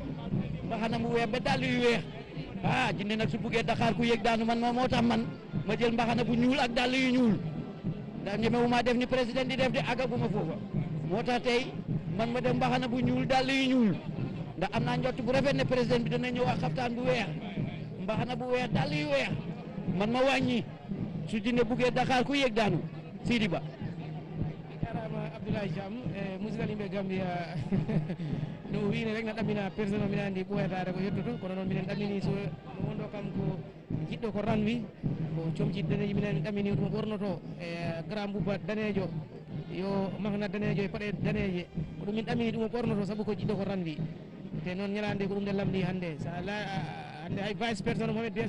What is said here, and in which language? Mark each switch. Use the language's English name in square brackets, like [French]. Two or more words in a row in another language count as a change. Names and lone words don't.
[Wolof] mbaxana mu weex ba dàll yu weex jinne nag su buggee Dakar ku yëg daanu man moo tax man ma jël mbaxana bu ñuul ak dàll yu ñuul ndax ñemewu maa def ni président di def de àggaguma foofa moo tax tey man ma def mbaxana bu ñuul dàll yu ñuul ndax am naa njott bu rafet ne président bi dana ñëw ak xaftaan bu weex mbaxana bu weex dàll yu weex man ma wàññi su jinne buggee Dakar ku yëg daanu Sidi Ba [Fula] jarama Abdoulaye Thiam musidal yimɓe Gambia no wiine rek na ɗamina personne o mbiɗa andi ɓoyatade ko yettoto kono noon minen ɗamini so no wonɗo kam ko jiɗɗo ko ranwi ko comci daneji minen ɗamini ɗum ɓornoto grand bouba danejo yo mahna danejo e paɗe daneje ko ɗum min ɗamini ɗum ɓornoto saabu ko jiɗɗo ko ranwi te noon ñalande ko ɗum nde lamdi hannde sa ala hannde hay [French] vice président [Fula] Mohamed B.S.